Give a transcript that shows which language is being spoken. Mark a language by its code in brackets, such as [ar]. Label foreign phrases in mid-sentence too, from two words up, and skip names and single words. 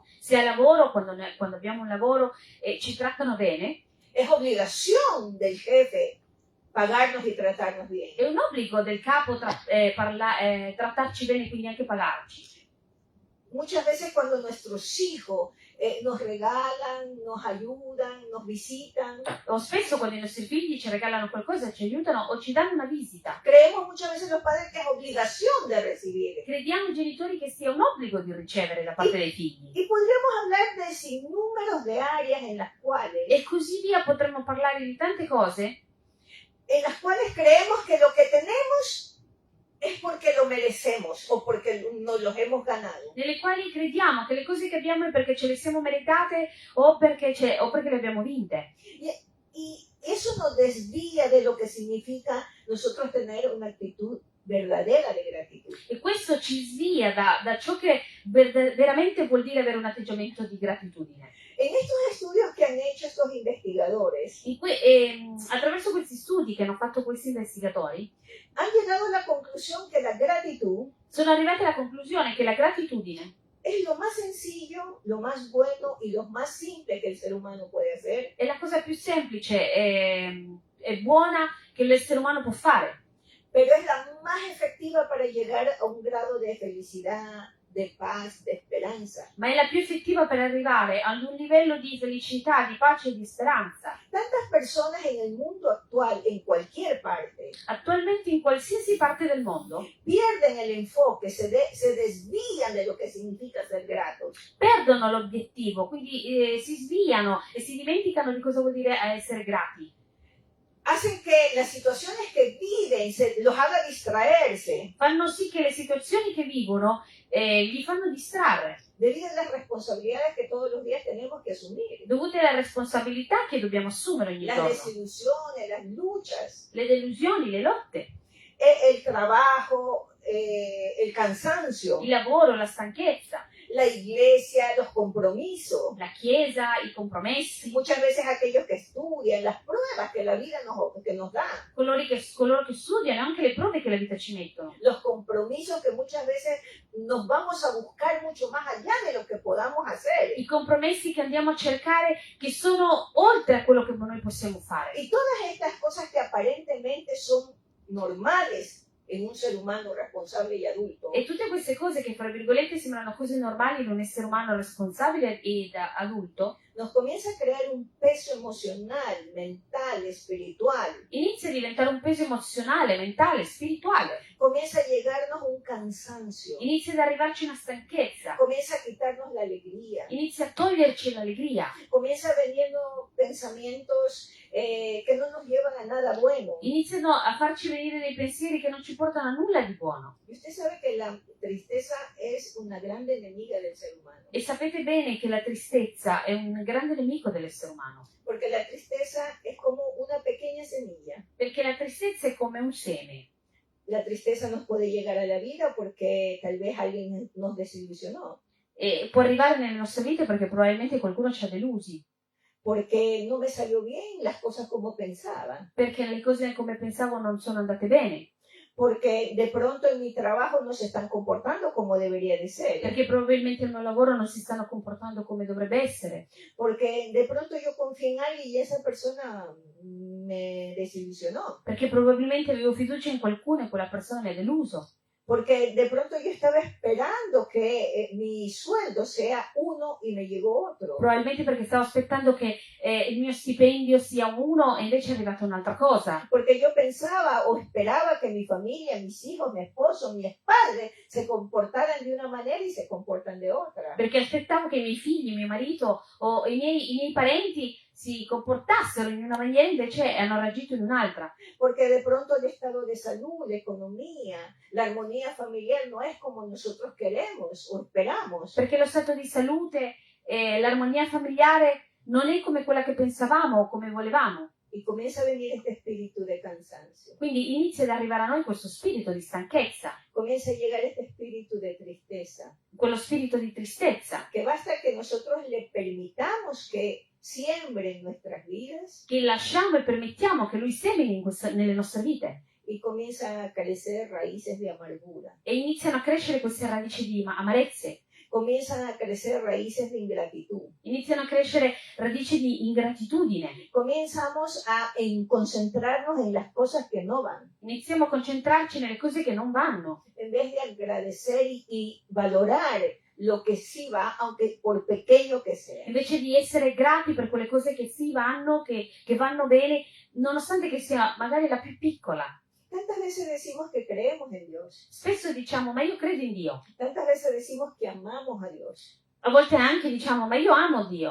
[it] Se al lavoro, quando abbiamo un lavoro e ci trattano bene, [es] es obligación del jefe pagarnos y tratarnos bien. [it] è un obbligo del capo trattarci bene, quindi anche pagarci. [es] Muchas veces cuando nuestros hijos nos regalan, nos ayudan, nos visitan, [it] O spesso quando i nostri figli ci regalano qualcosa, ci aiutano o ci danno una visita, [es] creemos muchas veces los padres que es obligación de recibir. [it] crediamo i genitori che sia un obbligo di ricevere da parte dei figli. [es] Y podríamos hablar de sinnúmeros de áreas en las cuales [it] E così via potremmo parlare di tante cose [es] creemos que lo que tenemos es porque lo merecemos o porque nos los hemos ganado. [it] nelle quali crediamo che le cose che abbiamo è perché ce le siamo meritate o perché le abbiamo vinte. [es] Y eso nos desvía de lo que significa nosotros tener una actitud verdadera de gratitud. [it] E questo ci svia da ciò che veramente vuol dire avere un atteggiamento di gratitudine. [es] En estos estudios que han hecho estos investigadores, [it] Attraverso questi studi che hanno fatto questi investigatori, [es] han llegado a la conclusión que la gratitud [it] sono arrivati alla conclusione che la gratitudine [es] es lo más sencillo, lo más bueno y lo más simple que el ser humano puede hacer, [it] è la cosa più semplice e buona che l'essere umano può fare, [es] pero es la más efectiva para llegar a un grado de felicidad, de paz, de esperanza. [it] ma è la più effettiva per arrivare ad un livello di felicità, di pace e di speranza. [es] Tantas personas en el mundo actual, en cualquier parte, [it] Attualmente in qualsiasi parte del mondo [es] pierden el enfoque, se desvían de lo que significa ser gratos. [it] perdono l'obiettivo, quindi si sviano e si dimenticano di cosa vuol dire essere grati. [es] Hacen que las situaciones que viven los haga distraerse [it] Fanno sì che le situazioni che vivono gli fanno distrarre, [es] debido a las responsabilidades que todos los días tenemos que asumir. [it] dovute alle responsabilità che dobbiamo assumere ogni [es] Las [it] giorno, [es] desilusiones, las luchas, [it] le delusioni, le lotte, [es] el trabajo, el cansancio, [it] il lavoro, la stanchezza, [es] la iglesia, los compromisos. [it] la chiesa, i compromessi, [es] Muchas veces aquellos que estudian, las pruebas que la vida que nos da, [it] coloro che studiano, anche le prove che la vita ci mettono, [es] los compromisos que muchas veces nos vamos a buscar mucho más allá de lo que podamos hacer. [it] i compromessi che andiamo a cercare che sono oltre a quello che noi possiamo fare. [es] Y todas estas cosas que aparentemente son normales en un ser humano responsable y adulto, [it] E tutte queste cose che, fra virgolette, sembrano cose normali in un essere umano responsabile ed adulto, [es] nos comienza a crear un peso emocional, mental, espiritual. [it] inizia a diventare un peso emozionale, mentale, spirituale. [es] Comienza a llegarnos un cansancio. [it] Inizia ad arrivarci una stanchezza. [es] Comienza a quitarnos la alegría. [it] Inizia a toglierci l'allegria. [es] Comienza a venirnos pensamientos que no nos llevan a nada bueno. [it] Iniziano a farci venire dei pensieri che non ci portano a nulla di buono. [es] Y usted sabe que la tristeza es una grande enemiga del ser humano. [it] E sapete bene che la tristezza è un grande nemico dell'essere umano. [es] Porque la tristeza es como una pequeña semilla. [it] Perché la tristezza è come un seme. [es] La tristeza nos puede llegar a la vida porque tal vez alguien nos desilusionó. [it] E può arrivare nelle nostre vite perché probabilmente qualcuno ci ha delusi. [es] Porque no me salió bien las cosas como pensaba. [it] Perché le cose come pensavo non sono andate bene. [es] Porque de pronto en mi trabajo no se están comportando como debería de ser. [it] Perché probabilmente al mio lavoro non si stanno comportando come dovrebbe essere. [es] Porque de pronto yo confié en alguien y esa persona me desilusionó. [it] Perché probabilmente avevo fiducia in qualcuno e quella persona mi ha deluso. [es] Porque de pronto yo estaba esperando que mi sueldo sea uno y me llegó otro. [it] Probabilmente perché stavo aspettando che il mio stipendio sia uno e invece è arrivata un'altra cosa. [es] Porque yo pensaba o esperaba que mi familia, mis hijos, mi esposo, mis padres se comportaran de una manera y se comportan de otra. [it] Perché aspettavo che i miei figli, mio marito o i miei parenti si comportassero in una maniera e invece hanno reagito in un'altra. [es] Porque de pronto el estado de salud, la economía, la armonía familiar no es como nosotros queremos o esperamos. [it] Perché lo stato di salute e l'armonia familiare non è come quella che pensavamo o come volevamo. [es] Y comienza a venir este espíritu de cansancio. [it] Quindi inizia ad arrivare a noi questo spirito di stanchezza, [es] Comienza a llegar este espíritu de tristeza. [it] quello spirito di tristezza, [es] Que basta que nosotros le permitamos que siembre en nuestras vidas [it] che lasciamo e permettiamo che lui semini nelle nostre vite [es] y comienzan a crecer raíces de amargura. [it] e iniziano a crescere queste radici di amarezze, [es] Comienzan a crecer raíces de ingratitud. [it] iniziano a crescere radici di ingratitudine, [es] Comenzamos a concentrarnos en las cosas que no van, [it] iniziamo a concentrarci nelle cose che non vanno, [es] en vez de agradecer y valorar lo que sí va, aunque por pequeño que sea. [it] invece di essere grati per quelle cose che sì vanno, che vanno bene, nonostante che sia magari la più piccola. [es] Tantas veces decimos que creemos en Dios, [it] Spesso diciamo, ma io credo in Dio. [es] tantas veces decimos que amamos a Dios, [it] A volte anche diciamo, ma io amo Dio,